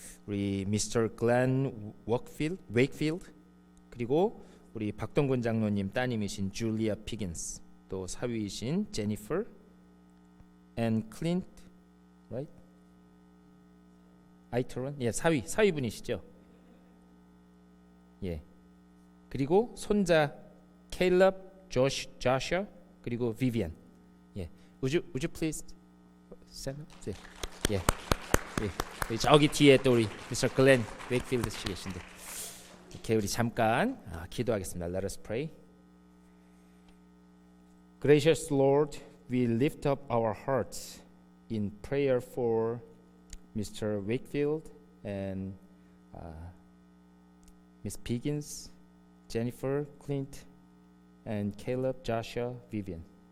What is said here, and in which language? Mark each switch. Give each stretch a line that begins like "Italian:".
Korean: 우리 미스터 글렌 웨이크필드, 그리고 우리 박동근 장로님 따님이신 줄리아 피긴스, 또 사위이신 제니퍼 앤 클린트,
English: right?
Korean: 아이터런, 예, 사위분이시죠. 예, 그리고 손자 케일럽, 조슈아, 그리고 비비안. 예,
English: would you please stand up?
Korean: 예, 예. 저기 뒤에 또 우리 미스터 글렌 웨이크필드 씨 계신데, 이렇게 우리 잠깐 기도하겠습니다.
English: Let us pray. Gracious Lord, we lift up our hearts in prayer for Mr. Wakefield and Miss Piggins, Jennifer, Clint, and Caleb, Joshua, Vivian.